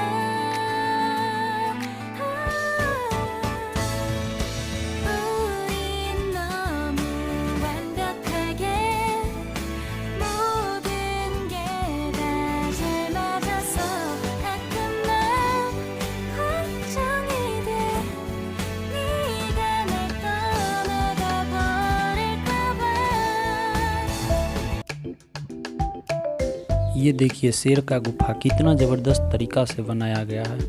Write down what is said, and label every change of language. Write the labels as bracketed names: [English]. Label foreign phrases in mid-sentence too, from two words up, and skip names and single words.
[Korean] 우린 너무 완벽하게 모든 게 다 잘 맞아서 가끔 난 걱정이 돼. 네가 날 떠나가 버릴까 봐. [Hindi] ये देखिए शेर का गुफा कितना ज़बरदस्त तरीका से बनाया गया है।